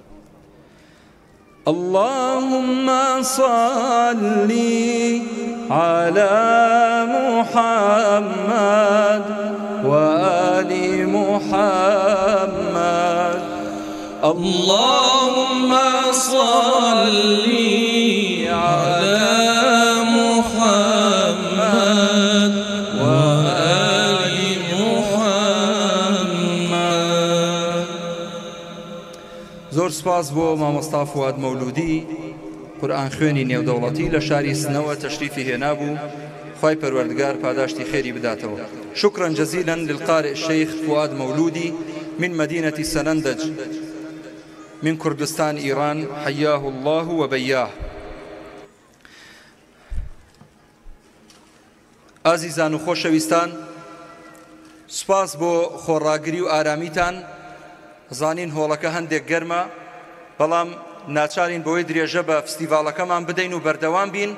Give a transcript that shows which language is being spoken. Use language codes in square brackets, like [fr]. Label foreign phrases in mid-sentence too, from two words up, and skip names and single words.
[ar] اللهم صل على محمد وآل محمد. اللهم صل على محمد وآل محمد. [ckb] زۆر سپاس بۆ مامۆستا فواد مەولودی قورئان خوێنی نێودەوڵەتی لە شاری سنەوە تەشریفی هێنابوو. خوای پەروەردگار پاداشتی خێری بداتەوە. [ar] شكرا جزيلا للقارئ الشيخ فؤاد مولودي من مدينة سنندج من كردستان إيران حياه الله وبياه. [ckb] ئازیزان و خۆشەویستان، سپاس بۆ خۆڕاگری و ئارامیتان. زانین هۆڵەکە هەندێک گەرمە، بەڵام ناچارین بۆی درێژە بە فستیڤالەکەمان بدەین و بەردەوام بین.